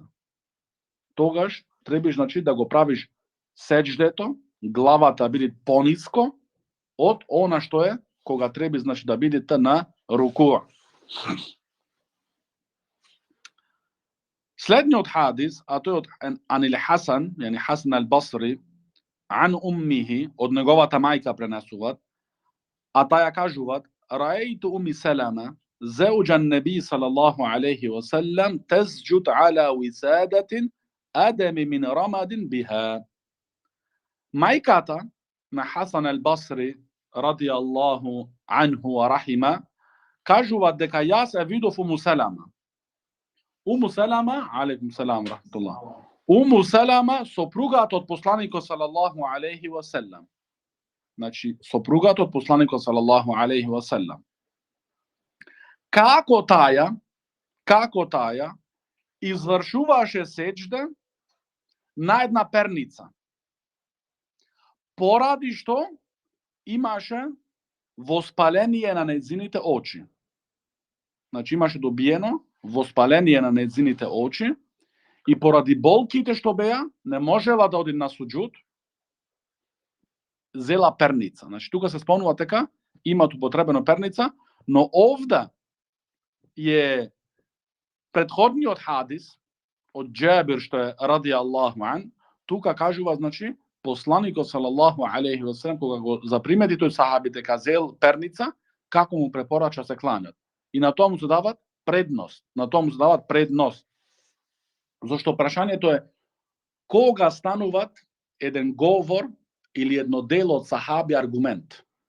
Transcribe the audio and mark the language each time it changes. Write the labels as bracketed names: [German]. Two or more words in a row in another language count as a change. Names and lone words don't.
[Macedonian] Тогаш требаш, значи, да го правиш сеџдето, главата биде пониско од она што е кога треба, значи, да бидете на рукуа. Следниот хадис, а тој од Анил Хасан, јани Хасан ал-Басри, [Arabic] عن أمه, [Macedonian] од неговата мајка пренесуваат, а таа ја кажуваат: [Arabic] رأيت أم سلمة زوج النبي صلى الله عليه وسلم تسجد على وسادة أدم من رمد بها. [Macedonian] Мајката на Хасан ал-Басри, [Arabic] رضي الله عنه ورحم, [Macedonian] кажуваат дека јас ја видов Уму Салама. Уму Салама, [Arabic] عليكم السلام رحمة الله. [Macedonian] Уму Салама, сопругата од посланикот [Arabic] صلى الله عليه وسلم. [Macedonian] Значи, сопругата од посланикот [Arabic] صلى الله عليه وسلم. [Macedonian] Како таја извршуваше сеџде на една перница. Поради што имаше воспаление на нејзините очи. Значи имаше добиено воспаление на нејзините очи и поради болките што беа, не можела да оди на суџуд, зела перница. Значи тука се спомнува дека имат употребено перница, но овде е предходниот хадис од Џабир што е [Arabic] رضي الله عنه, [Macedonian] тука кажува, значи, посланикот [Arabic] صلى الله عليه وسلم [Macedonian] кога го запримети тој сахаби дека зел перница, како му препорача се кланјат. И на тоа му се дават предност, Зошто прашањето е кога стануваат еден говор или едно дело од сахаби аргумент.